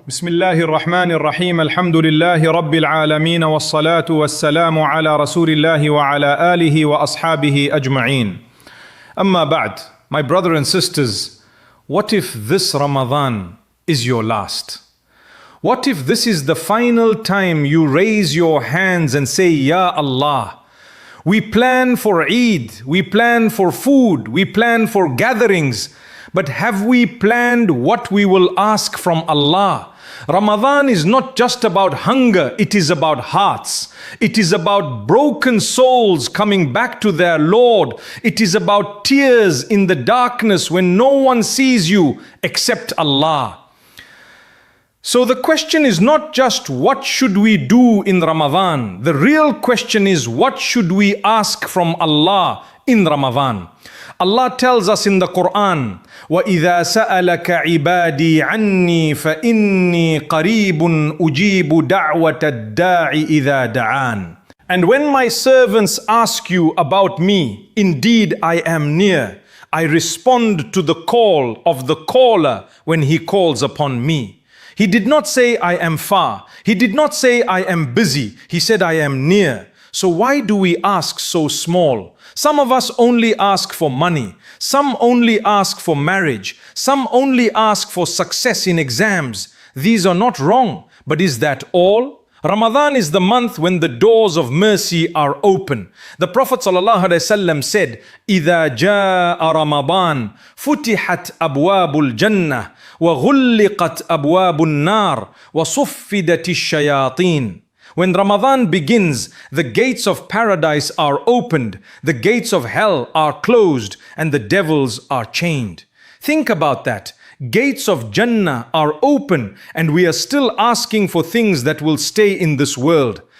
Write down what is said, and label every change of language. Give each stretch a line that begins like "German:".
Arabic: بسم الله الرحمن الرحيم الحمد لله رب العالمين والصلاة والسلام على رسول الله وعلى آله وأصحابه أجمعين. أما بعد,
English: my brothers and sisters, what if this Ramadan is your last? What if this is the final time you raise your hands and say, Ya Allah? We plan for Eid, we plan for food, we plan for gatherings, but have we planned what we will ask from Allah? Ramadan is not just about hunger, it is about hearts. It is about broken souls coming back to their Lord. It is about tears in the darkness when no one sees you except Allah. So the question is not just what should we do in Ramadan. The real question is what should we ask from Allah in Ramadan. Allah tells us in the Quran,
Arabic: وَإِذَا سَأَلَكَ عِبَادِي عَنِّي فَإِنِّي قَرِيبٌ أُجِيبُ دَعْوَةَ الدَّاعِ إِذَا دَعَانِ.
English: And when my servants ask you about me, indeed I am near. I respond to the call of the caller when he calls upon me. He did not say I am far. He did not say I am busy. He said I am near. So why do we ask so small? Some of us only ask for money. Some only ask for marriage. Some only ask for success in exams. These are not wrong. But is that all? Ramadan is the month when the doors of mercy are open. The Prophet ﷺ said,
Arabic: إِذَا جَاءَ رَمَضَانَ فُتِحَتْ أَبْوَابُ الْجَنَّةِ وَغُلِّقَتْ أَبْوَابُ النَّارِ وَصُفِّدَتِ الشَّيَاطِينَ.
English: When Ramadan begins, the gates of paradise are opened, the gates of hell are closed, and the devils are chained. Think about that. Gates of Jannah are open, and we are still asking for things that will stay in this world.